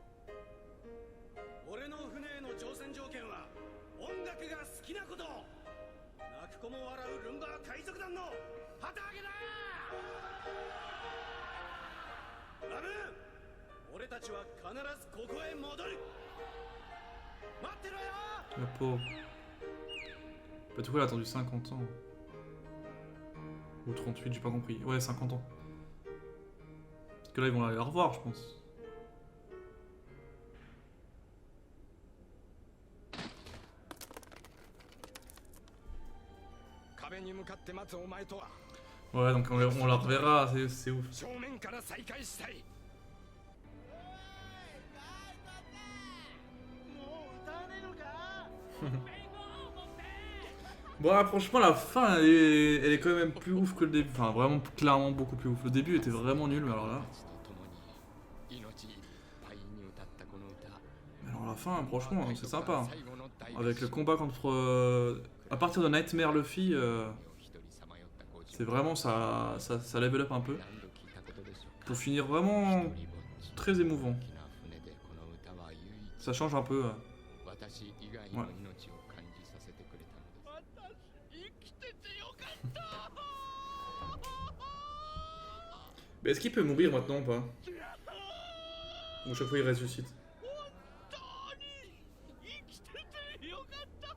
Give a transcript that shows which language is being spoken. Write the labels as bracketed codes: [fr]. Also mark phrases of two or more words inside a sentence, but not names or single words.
[ja] 俺の船への乗船条件は音楽が好きなこと。泣く子も笑うルンバー海賊団の旗揚げだ。ラブーン、俺たちは必ずここへ戻る。待ってろよ。 [fr] Le pauvre. Bah, du coup, il a attendu 50 ans. Ou 38, j'ai pas compris. Ouais, 50 ans. Parce que là, ils vont aller la revoir, je pense. [ja] 壁に向かって待つお前とは [fr] Ouais, donc on la reverra, c'est ouf. [ja] 正面から再会したい。もう歌わねえのか。 [fr] Bon, ouais, franchement, la fin, elle est quand même plus ouf que le début. Enfin, vraiment, clairement beaucoup plus ouf. Le début était vraiment nul, mais alors là... [ja] と共に命いっぱいに歌ったこの歌。 [fr] Mais alors la fin, franchement, c'est sympa. [ja] 最後の大合唱 [fr] Avec le combat contre... à partir de Nightmare Luffy, [ja] 一人さまよった50 [fr] c'est vraiment ça level up un peu. [ja] 何度聞いたことでしょうか。 [fr] Pour finir vraiment [ja] 一人ぼっち [fr] très émouvant. [ja] 大きな船でこの歌は唯一 [fr] Ça change un peu. [ja] 私以外の命を感じさせてくれたのです。私生きててよかった。 [fr] Mais est-ce qu'il peut mourir maintenant ou pas? Ou chaque fois il ressuscite? [ja] 本当に生きててよかった。